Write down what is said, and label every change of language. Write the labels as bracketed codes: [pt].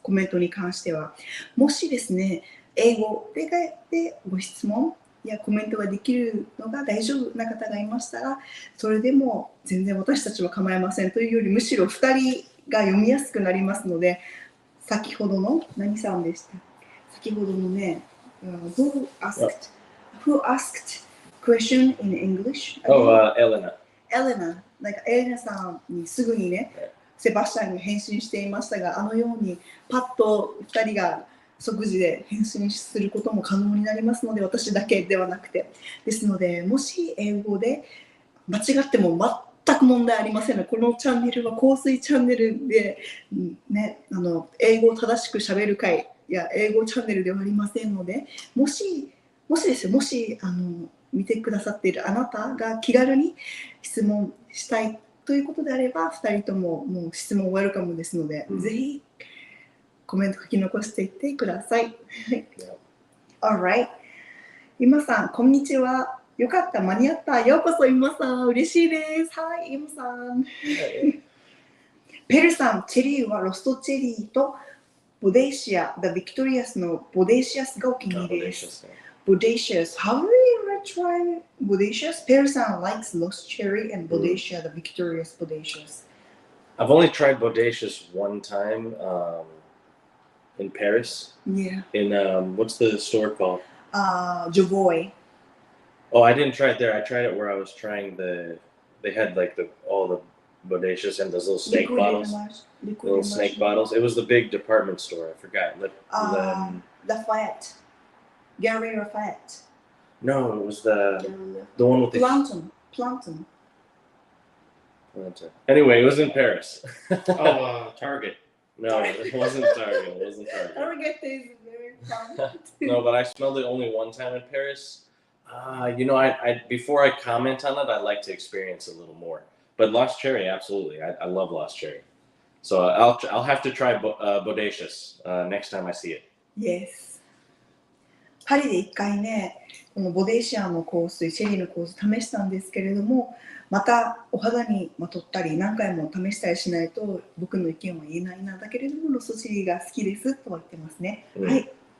[ja] コメントに関しては。もしですね、英語でご質問やコメントができるのが大丈夫な方がいましたら、それでも全然私たちは構いませんというより、むしろ2人が読みやすくなりますので、先ほどの何さんでした？先ほどのね、 [en] who asked question in English? Elena. [ja] Elena エレナさんにすぐにね、セバスチャンに返信していましたが、あのようにパッと2人が即時で返信することも可能になりますので、私だけではなくて。ですので、もし英語で間違っても全く問題ありませんので、このチャンネルは香水チャンネルで、ね、英語を正しくしゃべる会や英語チャンネルではありませんので、もしですよ、もし見てくださっているあなたが気軽に質問したいということであれば、2人とももう質問ウェルカムですので、ぜひコメント書き残していってください。 Alright。 今さん、こんにちは。よかった、間に合った。ようこそ、今さん。嬉しいです。はい、今さん。ペルさん、チェリーはロストチェリーとボデイシア、The Victorious のボデイシアスがお気に入りです。 [en] Bodacious. How do you try Bodacious? Pearson likes Lost Cherry and Bodacia, the Victorious Bodacious. I've only tried Bodacious one time in Paris. Yeah. In what's the store called? Javoy. Oh, I didn't try it there. I tried it where I was trying they had like all the Bodacious and those little snake bottles. Little snake bottles. It was the big department store. I forgot. Lafayette. Gary Lafayette. No, it was the one with the Planton. Anyway, it was in Paris. Target. No, it wasn't Target. Target is very fun. No, but I smelled it only one time in Paris. I before I comment on it, I like to experience a little more. but Lost Cherry, absolutely. I love Lost Cherry. So I'll have to try Bodacious next time I see it. Yes. [ja] パリで一回ね、このボデイシアの香水、チェリーの香水試したんですけれども、またお肌にまとったり何回も試したりしないと僕の意見は言えないな。だけれどもロストチェリーが好きですとは言ってますね。はい。